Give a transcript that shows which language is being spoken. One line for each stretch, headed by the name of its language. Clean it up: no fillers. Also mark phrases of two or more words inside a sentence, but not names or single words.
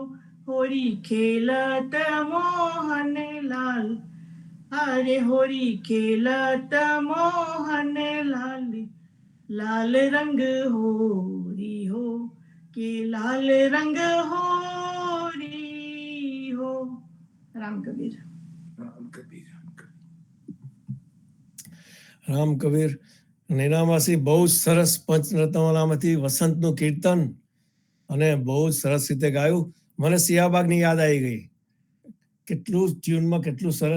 Hindi: होरी खेलत मोहन लाल, अरे होरी खेलत मोहन लाल, लाल रंग होरी हो, के लाल रंग होरी हो। राम कबीर।
Gujarati: રામ કબીર, રામ કબીર. રામ કબીર નૈનામાસી બહુ જ સરસ પંચરત્નમાલામાંથી વસંતનું કીર્તન અને બહુ જ સરસ રીતે ગાયું. મને સિયાબાગની યાદ આવી ગઈ. કેટલું ટ્યુનમાં કેટલું સરસ.